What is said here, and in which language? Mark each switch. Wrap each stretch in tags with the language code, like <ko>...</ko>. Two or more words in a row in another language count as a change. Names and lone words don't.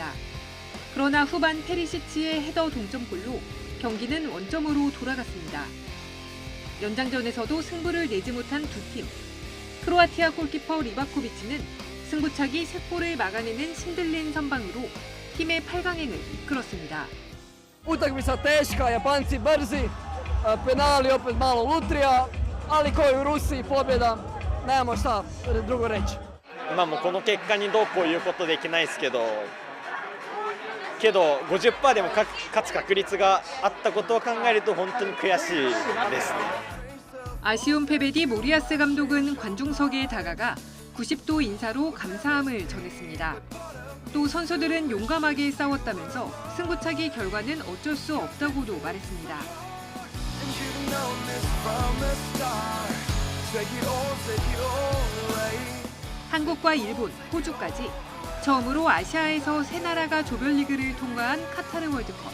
<ko>그러나 후반 페리시치의 헤더 동점골로 경기는 원점으로 돌아갔습니다. 연장전에서도 승부를 내지 못한 두 팀. 크로아티아 골키퍼 리바코비치는 승부차기 3골을 막아내는 신들린 선방으로 팀의 8강행을 이끌었습니다.</ko> <hr>Utakmica teška, Japanci brzi, penali opet malo lutrija, ali ko i u Rusiji pobjeda, nemamo šta drugo reći.</hr> <ja>この結果にどうこういうことできないですけど 50% でも勝つ確率があったことを考えると本当に悔しいですね.</ja> <ko>아쉬운 패배 뒤 모리아스 감독은 관중석에 다가가 90도 인사로 감사함을 전했습니다. 또 선수들은 용감하게 싸웠다면서 승부차기 결과는 어쩔 수 없다고도 말했습니다. 한국과 일본, 호주까지 처음으로 아시아에서 3나라가 조별리그를 통과한 카타르 월드컵.</ko>